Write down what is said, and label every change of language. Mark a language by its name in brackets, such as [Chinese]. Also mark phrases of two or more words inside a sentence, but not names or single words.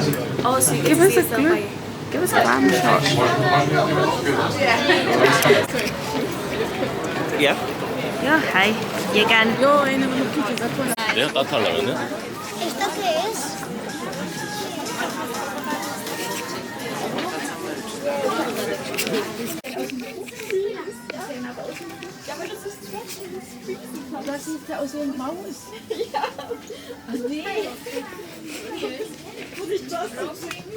[English] Oh, so you Give us a glow. Give us a clam shot. Yeah? Yeah, hi. [Spanish] Llegan. [Korean] 내가 따뜻하려면은? [Spanish] ¿Esto qué es? [German] Das sieht aus wie ein Maus. Ja. Nee. Muss ich das so bringen?